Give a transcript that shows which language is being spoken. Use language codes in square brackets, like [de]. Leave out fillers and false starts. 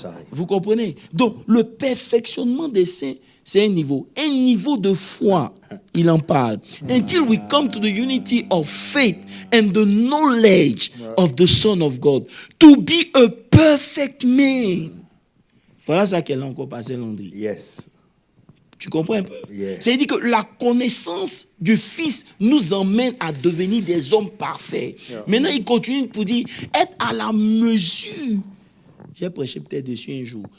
[fr] Vous comprenez? Donc, le perfectionnement des saints, c'est un niveau de foi. Il en parle. [en] Until we come to the unity of faith and the knowledge of the Son of God, to be a perfect man. [fr] Voilà ça qu'elle a encore passé, Landry. Yes. Tu comprends un peu? Yeah. C'est-à-dire que la connaissance du Fils nous emmène à devenir des hommes parfaits. Maintenant, il continue pour dire être à la mesure. J'ai prêché peut-être dessus un jour.